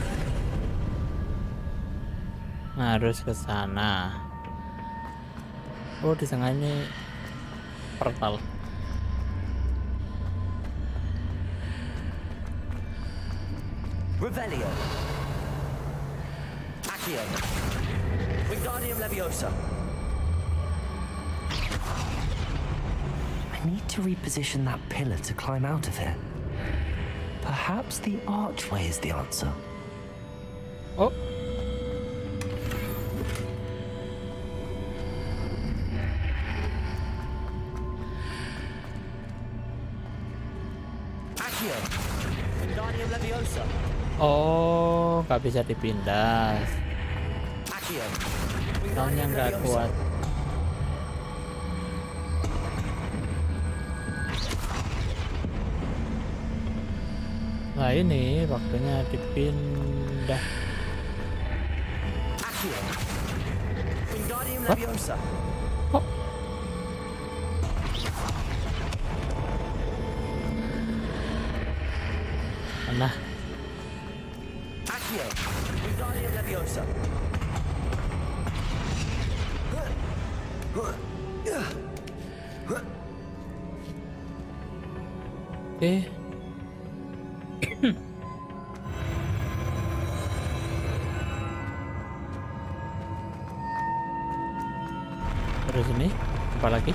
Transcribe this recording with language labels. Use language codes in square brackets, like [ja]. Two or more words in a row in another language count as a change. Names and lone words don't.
[id] Harus ke sana. Oh, di tengah ini portal. Revelio. Accio. Wingardium Leviosa. [en] I need to reposition that pillar to climb out of here. Perhaps the archway is the answer. [id] Oh. Accio. Wingardium Leviosa. Oh, nggak bisa dipindah. Accio. Soalnya nggak kuat. Nah ini waktunya dipindah. Accio. Wingardium Leviosa. Oh. Nah. Accio. Wingardium Leviosa. Oke. Terus ini apa lagi?